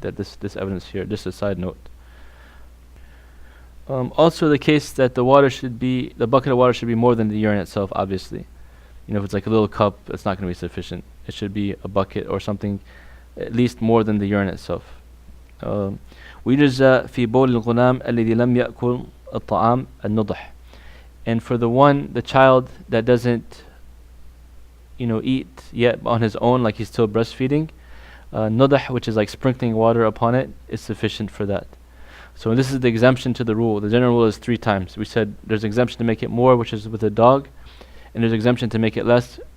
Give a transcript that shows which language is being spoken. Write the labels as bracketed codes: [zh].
[en] That this evidence here, just a side note. Also the case that the bucket of water should be more than the urine itself, obviously. If it's like a little cup, it's not going to be sufficient. It should be a bucket or something, at least more than the urine itself. [ar] ويجزى في بول الغلام الذي لم يأكل الطعام النضح. [en] And for the child that doesn't, eat yet on his own, like he's still breastfeeding, nudah, which is like sprinkling water upon it, is sufficient for that. So this is the exemption to the rule. The general rule is 3 times. We said there's exemption to make it more, which is with a dog, and there's exemption to make it less.